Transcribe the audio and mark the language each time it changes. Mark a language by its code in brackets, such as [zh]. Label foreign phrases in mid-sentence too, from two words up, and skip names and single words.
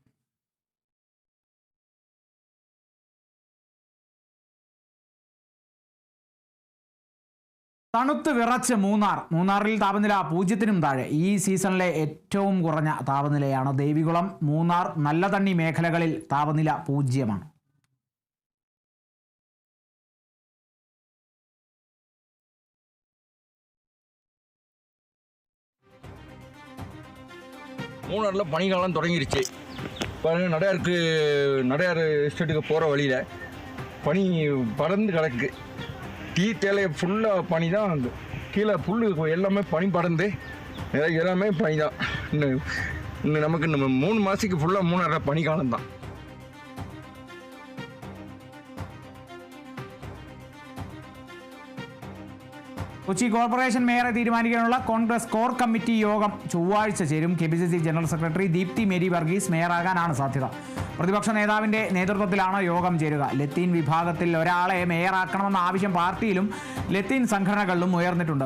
[ml] തണുത്ത് വിറച്ച് മൂന്നാറിൽ താപനില 0-നും താഴെ. ഈ സീസണിലെ ഏറ്റവും കുറഞ്ഞ താപനിലയാണ്. ദേവികുളം, മൂന്നാർ, നല്ലതണ്ണി മേഖലകളിൽ താപനില 0-മാണ്. [ta] மூணாரில் பனிக்காலம் தொடங்கிருச்சு. நடையாறு எஸ்டேட்டுக்கு போகிற வழியில் பனி பறந்து கிடக்கு. டீ தேலையை ஃபுல்லாக பனி தான். கீழே புல் எல்லாமே பனி பறந்து எல்லாமே பனி தான். இன்னும் நமக்கு நம்ம 3 மாதத்துக்கு ஃபுல்லாக மூணாரில் பனிக்காலம் தான். [ml] കൊച്ചി കോർപ്പറേഷൻ മേയറെ തീരുമാനിക്കാനുള്ള കോൺഗ്രസ് കോർ കമ്മിറ്റി യോഗം ചൊവ്വാഴ്ച ചേരും. KPCC ജനറൽ സെക്രട്ടറി ദീപ്തി മേരി വർഗീസ് മേയറാകാനാണ് സാധ്യത. പ്രതിപക്ഷ നേതാവിന്റെ നേതൃത്വത്തിലാണ് യോഗം ചേരുക. ലത്തീൻ വിഭാഗത്തിൽ ഒരാളെ മേയറാക്കണമെന്ന ആവശ്യം പാർട്ടിയിലും ലത്തീൻ സംഘടനകളിലും ഉയർന്നിട്ടുണ്ട്.